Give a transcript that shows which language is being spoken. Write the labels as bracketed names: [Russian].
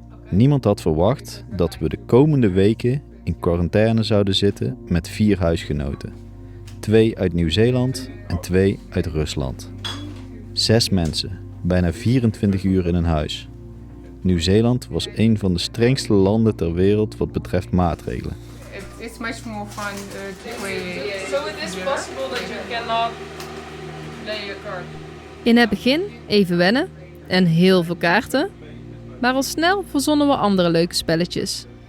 [Dutch] Niemand had verwacht dat we de komende weken in quarantaine zouden zitten met 4 huisgenoten. 2 uit Nieuw-Zeeland en 2 uit Rusland. 6 mensen, bijna 24 uur in een huis. Nieuw-Zeeland was een van de strengste landen ter wereld wat betreft maatregelen. [English] It's much more fun to play. So it is possible that you cannot play your card. [Dutch] In het begin even wennen en heel veel kaarten. Maar al snel verzonnen we andere leuke spelletjes.